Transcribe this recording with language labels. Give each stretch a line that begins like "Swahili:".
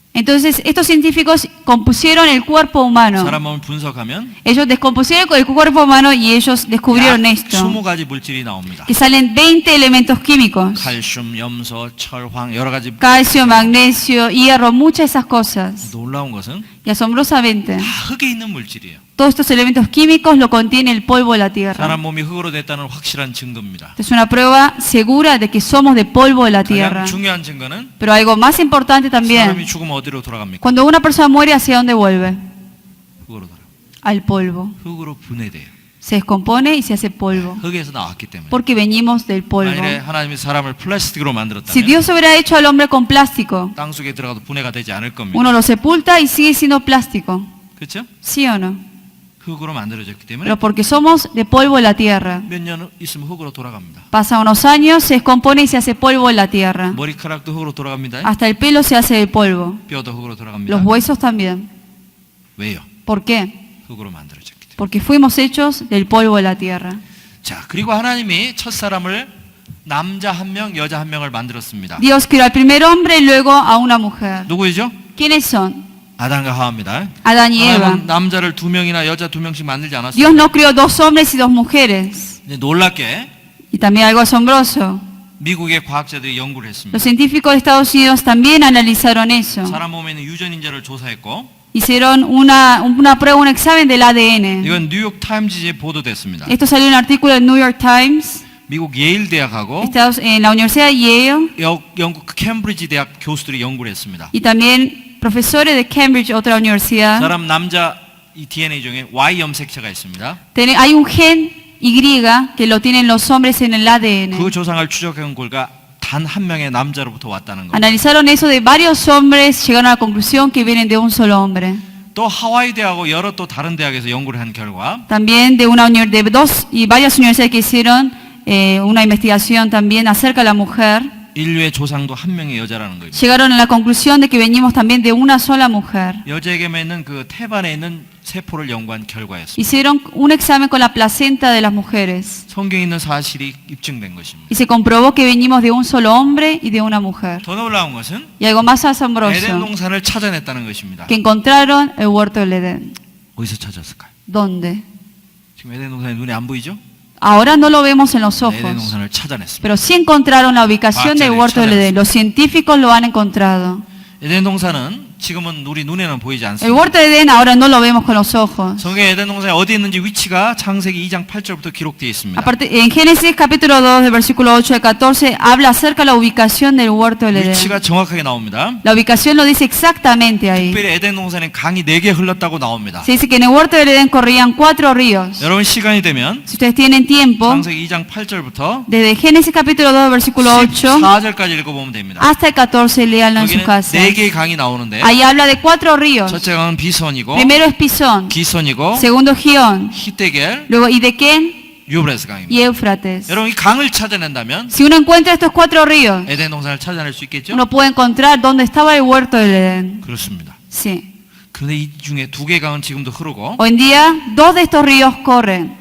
Spanish: Entonces, estos científicos compusieron el cuerpo humano.
Korean: 사람 몸을 분석하면
Spanish: Ellos descompusieron el cuerpo humano y ellos descubrieron
Korean: 약
Spanish: esto,
Korean: 20가지 물질이 나옵니다.
Spanish: que salen 20 elementos químicos.
Korean: 칼슘, 염소, 철황 여러 가지.
Spanish: Calcio, magnesio, hierro, muchas de esas cosas.
Korean: 놀라운 것은
Spanish: Y asombrosamente,
Korean: 다 흙에 있는 물질이에요.
Spanish: todos estos elementos químicos lo contiene el polvo de la tierra.
Korean: 사람 몸이 흙으로 됐다는 확실한 증거입니다.
Spanish: Es una prueba segura de que somos de polvo de la
Korean: 가장
Spanish: tierra.
Korean: 중요한 증거는
Spanish: Pero algo más importante también,
Korean: 죽으면 어디로 돌아갑니까?
Spanish: cuando una persona muere, ¿hacia dónde vuelve?
Korean: 흙으로 돌아.
Spanish: Al polvo.
Korean: 흙으로 분해돼요.
Spanish: Se descompone y se hace polvo.
Korean: 흙에서 나왔기 때문에.
Spanish: Porque venimos del polvo.
Korean: 만일에 하나님이 사람을 플라스틱으로
Spanish: Si
Korean: 만들었다면
Spanish: Dios hubiera hecho al hombre con plástico,
Korean: 땅 속에 들어가도 분해가 되지 않을 겁니다.
Spanish: uno lo sepulta y sigue siendo plástico.
Korean: 그렇죠?
Spanish: ¿Sí o no?
Korean: 흙으로 만들어졌기 때문에
Spanish: Pero porque somos de polvo de la tierra.
Korean: 몇 년 있으면 흙으로 돌아갑니다.
Spanish: Pasan unos años, se descompone y se hace polvo en la tierra.
Korean: 머리카락도 흙으로 돌아갑니다.
Spanish: Hasta el pelo se hace de polvo.
Korean: 뼈도 흙으로 돌아갑니다.
Spanish: Los huesos también.
Korean: 왜요?
Spanish: ¿Por qué?
Korean: 흙으로 만들어졌기 때문에.
Spanish: Porque fuimos hechos del polvo de la tierra.
Korean: 자, 그리고 하나님이 첫 사람을 남자 한 명, 여자 한 명을 만들었습니다.
Spanish: Dios creó al primer hombre y luego a una mujer.
Korean: 누구이죠?
Spanish: ¿Quiénes son?
Korean: 아담과 하와입니다.
Spanish: Adán y Eva.
Korean: 하나님은 남자를 2명이나 여자 2명씩 만들지 않았어요.
Spanish: Dios no creó 2 hombres y 2 mujeres.
Korean: 근데 놀랍게
Spanish: Y también algo asombroso.
Korean: 미국의 과학자들이 연구를 했습니다.
Spanish: Los científicos de Estados Unidos también analizaron eso.
Korean: 사람 몸에 있는 유전인자를 조사했고
Spanish: Hicieron una prueba, un examen del ADN.
Korean: 이건 뉴욕 타임즈에 보도됐습니다.
Spanish: Esto salió en un artículo del New York Times,
Korean: 미국 예일 대학하고
Spanish: en la Universidad de Yale,
Korean: 영국 케임브리지 대학 교수들이 연구를 했습니다.
Spanish: y también profesores de Cambridge, otra universidad.
Korean: 사람 남자 이 DNA 중에 Y 염색체가 있습니다.
Spanish: Hay un gen Y que lo tienen los hombres en el ADN.
Korean: 그 조상을 추적한 결과 단 한 명의 남자로부터 왔다는 겁니다.
Spanish: Analizaron eso de varios hombres, llegaron a la conclusión que vienen de un solo hombre.
Korean: 또 하와이 대학하고 여러 또 다른 대학에서 연구를 한 결과
Spanish: También de dos y varias universidades que hicieron una investigación también acerca de la mujer,
Korean: 인류의 조상도 한 명의 여자라는 거예요.
Spanish: llegaron a la conclusión de que venimos también de una sola mujer.
Korean: 여자에게만 있는 그 태반에 있는 세포를 연구한 결과였습니다.
Spanish: Hicieron un examen con la placenta de las mujeres
Korean: 성경에 있는 사실이 입증된 것입니다.
Spanish: y se comprobó que venimos de un solo hombre y de una mujer.
Korean: 더 놀라운 것은
Spanish: Y algo más
Korean: 에덴
Spanish: asombroso,
Korean: 동산을 찾아냈다는 것입니다.
Spanish: que encontraron el huerto del Edén.
Korean: 어디서 찾았을까요?
Spanish: ¿Dónde?
Korean: 지금 에덴 동산이 눈에 안 보이죠?
Spanish: Ahora no lo vemos en los
Korean: 에덴
Spanish: ojos,
Korean: 동산을 찾아냈습니다.
Spanish: pero sí encontraron la ubicación del huerto del Edén. Los científicos lo han encontrado.
Korean: 에덴 동산은 지금은 우리 눈에는 보이지
Spanish: El
Korean: 않습니다.
Spanish: huerto del Edén ahora no lo vemos con los ojos.
Korean: 성경 에덴 동산이 어디 있는지 위치가 창세기 2장 8절부터 기록되어 있습니다.
Spanish: Aparte, en Génesis capítulo 2, del versículo 8 al 14, habla acerca de la ubicación del huerto del Edén.
Korean: 위치가 정확하게 나옵니다.
Spanish: La ubicación lo dice exactamente ahí.
Korean: 특별히 에덴 동산에 강이 4개 흘렀다고 나옵니다.
Spanish: Se dice que en el huerto del Edén corrían 4 ríos.
Korean: 여러분 시간이 되면
Spanish: Si ustedes tienen tiempo,
Korean: 창세기 2장 8절부터
Spanish: desde Génesis capítulo 2, versículo 8
Korean: 14절까지 읽어보면 됩니다.
Spanish: hasta el 14, léanlo en su
Korean: 거기는
Spanish: casa.
Korean: 4개의 강이 나오는데
Spanish: Ahí habla de 4 ríos.
Korean: 첫째 강은 비손이고
Spanish: Primero es Pisón,
Korean: 기손이고
Spanish: segundo Gión,
Korean: 히데겔,
Spanish: luego Idequén
Korean: 유브레스 강입니다.
Spanish: y Éufrates.
Korean: 여러분 이 강을 찾아낸다면
Spanish: Si uno encuentra estos 4 ríos,
Korean: 에덴 동산을 찾아낼 수 있겠죠?
Spanish: uno puede encontrar dónde estaba el huerto del Edén.
Korean: 그렇습니다.
Spanish: Sí.
Korean: 그런데 이 중에 2개 강은 지금도 흐르고
Spanish: Hoy en día, 2 de estos ríos corren